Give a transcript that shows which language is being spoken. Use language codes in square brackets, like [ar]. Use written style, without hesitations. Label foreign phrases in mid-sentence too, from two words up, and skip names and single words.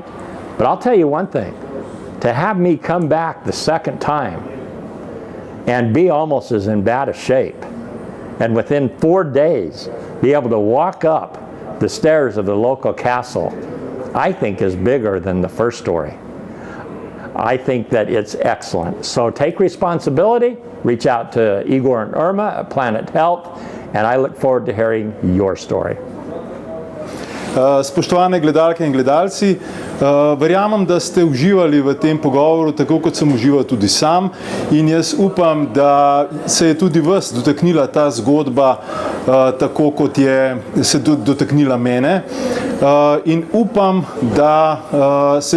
[en] But I'll tell you one thing, to have me come back the second time and be almost as in bad a shape, and within 4 days be able to walk up the stairs of the local castle, I think is bigger than the first story. I think that it's excellent. So take responsibility, reach out to Igor and Irma at Planet Health, and I look forward to hearing your story. [sl] Spoštovane gledalke in gledalci, verjamem, da ste uživali v tem pogovoru, tako kot sem užival tudi sam, in jaz upam, da se je tudi vas dotaknila ta zgodba, tako kot je se dotaknila mene, in upam, da se